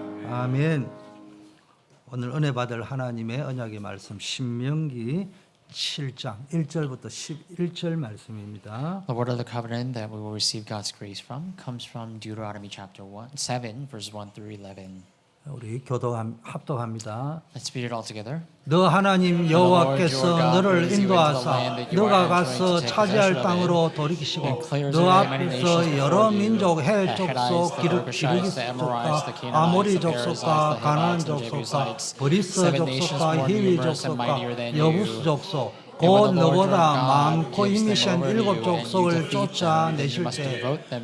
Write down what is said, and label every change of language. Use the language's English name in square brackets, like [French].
[Korean] 아멘. 오늘 은혜 받을 하나님의 언약의 말씀 신명기 7장 1절부터 11절 말씀입니다. [English] The word of the covenant that we will receive God's grace from comes from Deuteronomy chapter 7, verses 1 through 11. [Korean] 우리 합독합니다. [English] Let's read it all together. [Korean] 너 하나님 여호와께서 너를 인도하사 너가 가서 차지할 땅으로 돌이키시고 너 앞에서 여러 민족 해 족속 기르기 족속과 아모리 족속과 가나안 족속과 브리스 족속과 히위 족속과 여부스 족속 곧 너보다 많고 힘이 센 7 족속을 쫓아내실 때